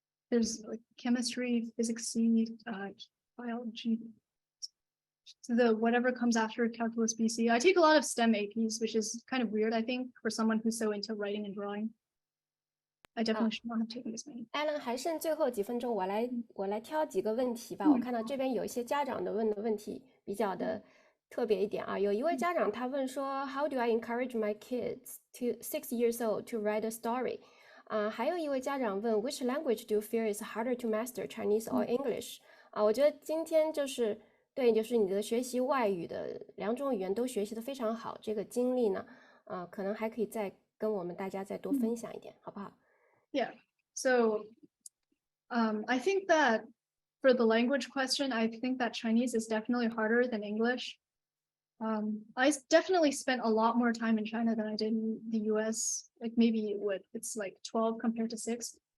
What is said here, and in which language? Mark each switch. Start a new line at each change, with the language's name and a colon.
English: There's like chemistry, physics C, biology, the whatever comes after calculus BC. I take a lot of STEM APs, which is kind of weird, I think, for someone who's so into writing and drawing. I definitely should not have taken this many.
Chinese: Alan 还剩最后几分钟，我来挑几个问题吧。我看到这边有一些家长的问的问题比较的特别一点啊。有一位家长他问说 ，
English: How do I encourage my kids to 6 years old to write a story？
Chinese: 还有一位家长问 ，
English: Which language do you feel is harder to master, Chinese or English？
Chinese: 我觉得今天就是你的学习外语的两种语言都学习的非常好，这个经历呢，可能还可以再跟我们大家再多分享一点，好不好？
English: Yeah, so I think that for the language question, I think that Chinese is definitely harder than English. I definitely spent a lot more time in China than I did in the US, like maybe it's like 12 compared to 6.